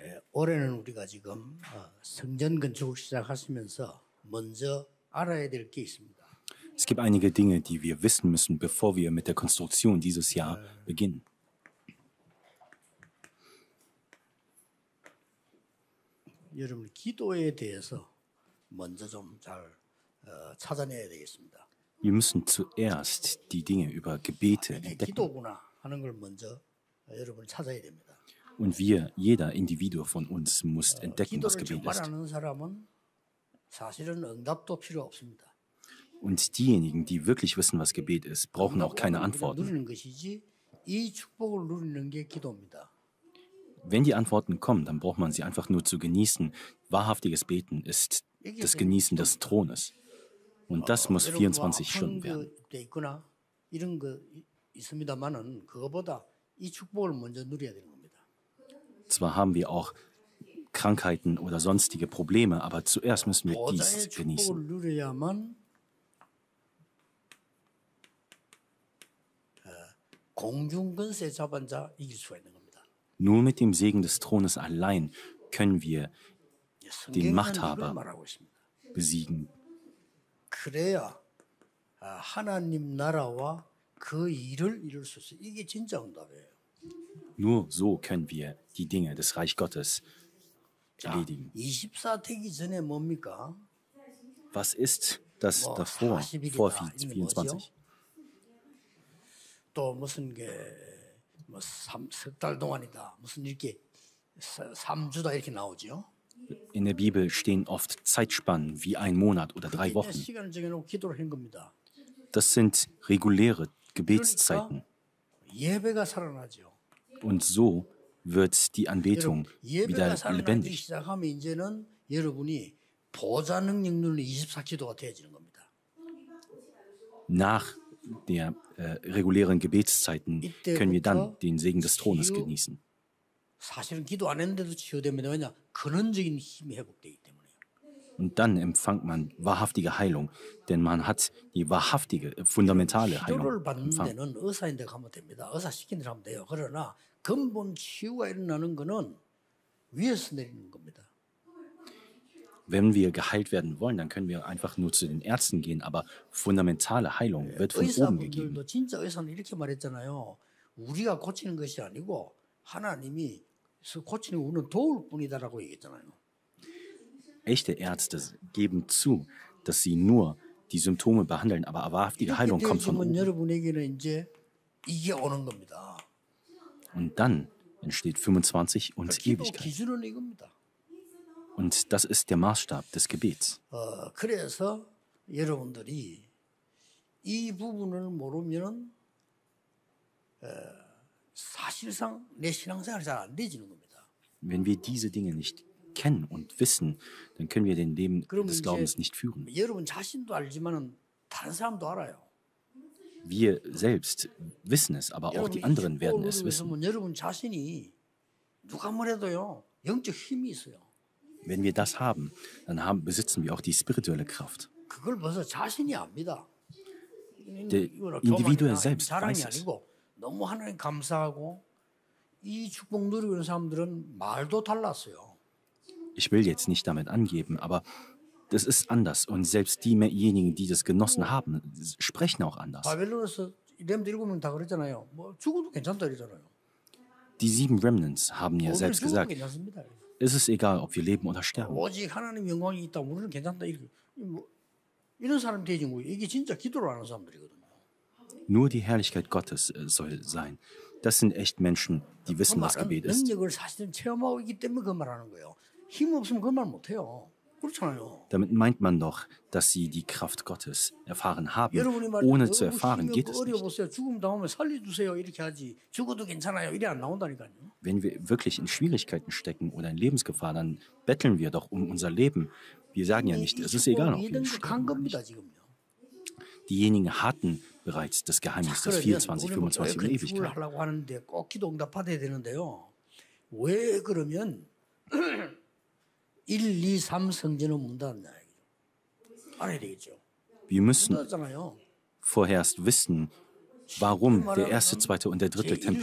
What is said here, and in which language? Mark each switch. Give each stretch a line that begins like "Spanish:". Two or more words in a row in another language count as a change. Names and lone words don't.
Korean: 올해는 우리가 지금 성전 건축을 시작하시면서 먼저 알아야 될 게 있습니다.
German: Es gibt einige Dinge, die wir wissen müssen, bevor wir mit der Konstruktion dieses Jahr beginnen.
Korean: 여러분 기도에 대해서 먼저 좀 잘 찾아내야 되겠습니다.
German: Wir müssen zuerst die Dinge über Gebete
Korean: 이게
German: entdecken.
Korean: 기도구나 하는 걸 먼저 여러분 찾아야 됩니다.
German: Und wir, jeder Individuum von uns, muss entdecken, was
Korean: 기도를
German: Gebet
Korean: 정말
German: ist.
Korean: 아는 사람은 사실은 응답도 필요 없습니다.
German: Und diejenigen, die wirklich wissen, was Gebet ist, brauchen auch keine Antworten.
Korean: 누리는 것이지 이 축복을 누리는 게 기도입니다.
German: Wenn die Antworten kommen, dann braucht man sie einfach nur zu genießen. Wahrhaftiges Beten ist das Genießen des Thrones. Und das muss 24 Stunden werden.
Korean: 있거나 이런 거 있습니다만은 그거보다 이 축복을 먼저 누려야 되는 겁니다.
German: Zwar haben wir auch Krankheiten oder sonstige Probleme, aber zuerst müssen wir dies
Korean: 보좌의
German: genießen.
Korean: 축복을 누려야만 공중권세 잡은 자 이길 수가 있는 겁니다.
German: Nur mit dem Segen des Thrones allein können wir den
Korean: 성경은 이걸
German: Machthaber
Korean: 말하고 있습니다.
German: besiegen.
Korean: 그래야 하나님 나라와 그 일을 이룰 수 있어요. 이게 진짜 응답이에요.
German: Nur so können wir die Dinge des Reich Gottes erledigen.
Korean: 24 되기 전에 뭡니까?
German: Was ist das davor, vor 24?
Korean: 또 무슨 석 달 동안이다. 무슨 이렇게 3주다 이렇게 나오죠.
German: In der Bibel stehen oft Zeitspannen wie ein Monat oder 3 Wochen.
Korean: 시간을 정해놓고 기도를 한 겁니다.
German: Das sind reguläre Gebetszeiten.
Korean: 예배가 살아나죠.
German: Und so wird die Anbetung wieder
Korean: 예배가 살아나기
German: lebendig.
Korean: 시작하면 이제는 여러분이 보좌 능력 누리는 24기도가 되어지는 겁니다.
German: Nach der regulären Gebetszeiten können wir dann den Segen des Thrones genießen.
Korean: 사실은 기도 안 했는데도 치유됩니다. 왜냐? 근원적인 힘이 회복되기 때문에요.
German: Und dann empfängt man wahrhaftige Heilung, denn man hat die wahrhaftige, fundamentale
Korean: 기도를
German: Heilung
Korean: 받는
German: empfangen.
Korean: 데는 의사인데 가면 됩니다. 의사 시키는 대로 하면 돼요. 그러나 근본 치유가 일어나는 거는 위에서 내리는 겁니다.
German: Wenn wir geheilt werden wollen, dann können wir einfach nur zu den Ärzten gehen, aber fundamentale Heilung wird von oben gegeben.
Korean: 의사분들도 진짜 의사는 이렇게 말했잖아요. 우리가 고치는 것이 아니고 하나님이 고치는 우리는 도울 뿐이다라고 얘기했잖아요.
German: Echte Ärzte geben zu, dass sie nur die Symptome behandeln, aber wahrhaftige Heilung kommt von oben.
Korean: 여러분에게는 이제 이게 오는 겁니다.
German: Und dann entsteht 25 und
Korean: 기도
German: Ewigkeit.
Korean: 기준은 이겁니다.
German: Und das ist der Maßstab des Gebets.
Korean: 그래서 여러분들이 이 부분을 모르면 사실상 내 신앙생활이 잘 안 되지는 겁니다.
German: Wenn wir diese Dinge nicht kennen und wissen, dann können wir den Leben
Korean: 그러면
German: des Glaubens nicht führen.
Korean: 여러분 자신도 알지만은 다른 사람도 알아요.
German: Wir selbst wissen es, aber auch die anderen werden es wissen.
Korean: 여러분 자신이 누가 뭐래도요 영적 힘이 있어요.
German: Wenn wir das haben, dann besitzen wir auch die spirituelle Kraft.
Korean: 그걸 벌써 자신이 압니다.
German: Der Individuum selbst
Korean: 자랑이
German: weiß es.
Korean: 아니고 너무 하나님 감사하고 이 축복 누리고 있는 사람들은 말도 달랐어요.
German: Ich will jetzt nicht damit angeben, aber das ist anders. Und selbst diejenigen, die das genossen haben, sprechen auch anders.
Korean: 바벨론에서 렘드 7명 다 그랬잖아요. 뭐 죽어도 괜찮다 이러잖아요.
German: Die 7 Remnants haben ja
Korean: 오늘
German: selbst
Korean: 죽어도
German: gesagt,
Korean: 괜찮습니다.
German: es ist egal, ob wir leben oder sterben.
Korean: 오직 하나님 영광이 있다. 우리는 괜찮다. 이런 사람이 되지 뭐 이게 진짜 기도를 하는 사람들이거든요.
German: Nur die Herrlichkeit Gottes soll sein. Das sind echt Menschen, die wissen, was Gebet ist.
Korean: 능력을 사실은 체험하고 있기 때문에 그 말하는 거예요. 힘 없으면 그 말 못해요. 그렇잖아요.
German: Damit meint man doch, dass sie die Kraft Gottes erfahren haben.
Korean: 여러분이
German: Ohne zu erfahren geht es nicht.
Korean: 어려보세요. 죽음 당하면 살려주세요. 이렇게 하지. 죽어도 괜찮아요. 이래 안 나온다니까요.
German: Wenn wir wirklich in Schwierigkeiten stecken oder in Lebensgefahr, dann betteln wir doch um unser Leben. Wir sagen ja nicht, es ist egal, ob wir sterben oder nicht.
Korean: 지금요.
German: Diejenigen hatten bereits das Geheimnis, das 24, 25 und
Korean: 건축을
German: Ewigkeit.
Korean: 하려고 하는데 꼭 기도 응답받아야 되는데요. 왜 그러면 1, 2, 3 성전은 문 닫았냐 알아야 되겠죠.
German: Wir müssen
Korean: 문 닫았잖아요.
German: vorerst wissen, warum der erste, zweite und der dritte Tempel